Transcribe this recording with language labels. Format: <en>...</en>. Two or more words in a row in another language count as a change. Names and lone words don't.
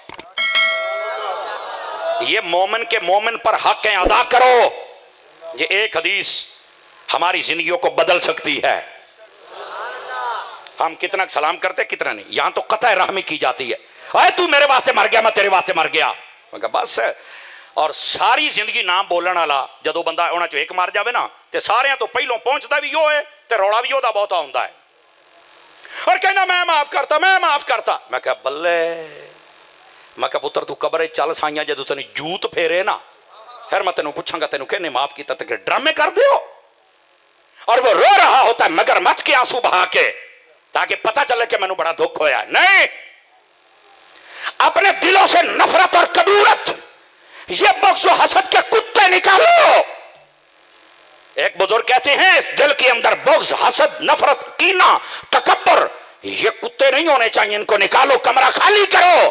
<ur>یہ مومن کے مومن پر حق ہیں, ادا کرو. یہ ایک حدیث ہماری زندگیوں کو بدل سکتی ہے. ہم کتنا سلام کرتے کتنا نہیں. یہاں تو قطع رحمی کی جاتی ہے, اے تو میرے واسطے مر گیا میں تیرے واسطے مر گیا, بس.</ur> <pa>اور ساری زندگی نام بولن والا جدو بندہ انہاں چوں ایک مر جاوے نا تے سارے تو پہلوں پہنچدا بھی وہ ہے تے روڑا بھی دا بہتا ہوندا ہے, اور کہنا</pa> <ur>میں معاف کرتا, میں معاف کرتا.</ur> <pa>میں کہا بلے, میں کہا پتر تو قبر چل سائیاں جدو تینوں جوت پھیرے نا, پھر میں تینوں پوچھاں گا تینوں کہنے معاف کیتا تے کہ ڈرامے کر دیو.</pa> <ur>اور وہ رو رہا ہوتا ہے مگر مچ کے آنسو بہا کے, تاکہ پتہ چلے کہ</ur> <pa>مینوں بڑا دکھ ہویا ہے.</pa> <ur>نہیں, اپنے دلوں سے نفرت اور کدورت, یہ بغض و حسد کے کتے نکالو. ایک بزرگ کہتے ہیں اس دل کے اندر بغض, حسد, نفرت, کینہ, تکبر, یہ کتے نہیں ہونے چاہیے, ان کو نکالو, کمرہ خالی کرو.</ur>